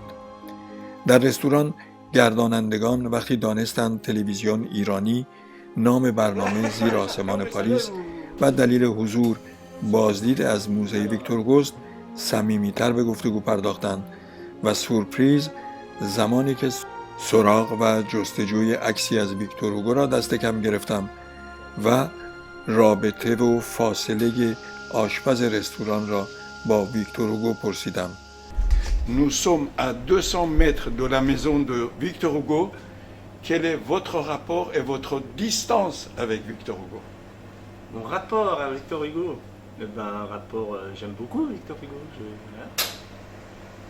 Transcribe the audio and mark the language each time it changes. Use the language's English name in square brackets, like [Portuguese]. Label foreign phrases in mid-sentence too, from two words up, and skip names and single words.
[Persian] در رستوران گردانندگان وقتی دانستند تلویزیون ایرانی نام برنامه زیر آسمان پاریس و دلیل حضور بازدید از موزه ویکتور هوگوست، صمیمیتر به گفتگو پرداختند و سورپریز زمانی که سراغ و جستجوی عکسی از ویکتور هوگو را دست کم گرفتم و رابطه و فاصله آشپز رستوران را با ویکتور هوگو پرسیدم. [French] Nous sommes à 200 mètres de la maison de Victor Hugo. Quel est votre rapport et votre distance avec Victor Hugo? Mon rapport à Victor Hugo, un rapport, j'aime beaucoup Victor Hugo.